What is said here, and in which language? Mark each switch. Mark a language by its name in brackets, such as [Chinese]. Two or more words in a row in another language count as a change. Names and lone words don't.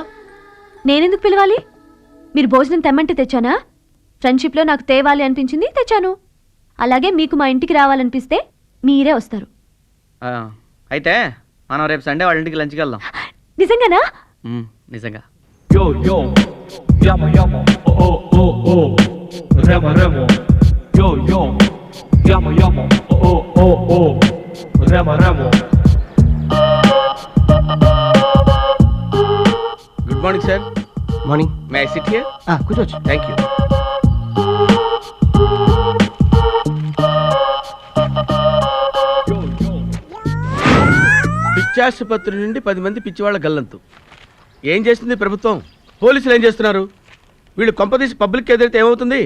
[Telugu] నేనెందుకు పిలవాలి? మీరు భోజనం తెమ్మంటే తెచ్చానా? ఫ్రెండ్షిప్లో నాకు తేవాలి అనిపించింది, తెచ్చాను. అలాగే మీకు మా ఇంటికి రావాలనిపిస్తే మీరే వస్తారు. అయితే మనం రేపు సండే వాళ్ళ ఇంటికి లంచ్కి వెళ్దాం. నిజంగానా? నిజంగా. Yo, yo, llama, llama, oh, oh, oh, remo, remo, yo, yo, llama, llama, oh, oh, oh, remo, remo. [English] Good morning, sir. మార్నింగ్. May I sit here? [Telugu] కూర్చోవచ్చు. [English] Thank you. [Telugu] పిచ్చాసుపత్రి నుండి 10 మంది పిచ్చివాళ్ళ గల్లంతు. ఏం చేస్తుంది ప్రభుత్వం? పోలీసులు ఏం చేస్తున్నారు? వీళ్ళు కొంపదీసి పబ్లిక్ ఎదురైతే ఏమవుతుంది?